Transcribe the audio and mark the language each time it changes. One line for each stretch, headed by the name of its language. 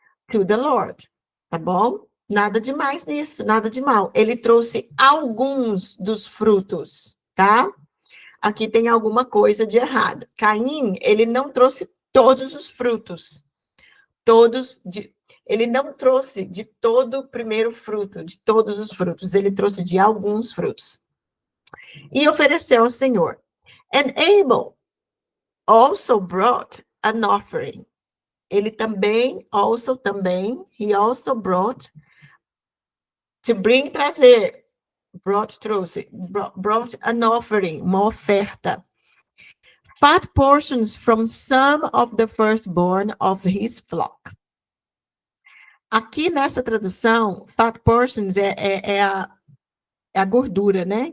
English: To the Lord,
Portuguese: tá bom? Nada de mais nisso, nada de mal. Ele trouxe alguns dos frutos, tá? aqui tem alguma coisa de errado. Caim, ele não trouxe todos os frutos. Ele não trouxe de todo o primeiro fruto, de todos os frutos, ele trouxe de alguns frutos. E ofereceu ao Senhor.
English: And Abel also brought an offering.
Portuguese: Ele também,
English: he also brought,
Portuguese: to bring, trazer,
English: brought an offering,
Portuguese: uma oferta.
English: Fat portions from some of the firstborn of his flock.
Portuguese: Aqui nessa tradução, fat portions é a gordura, né?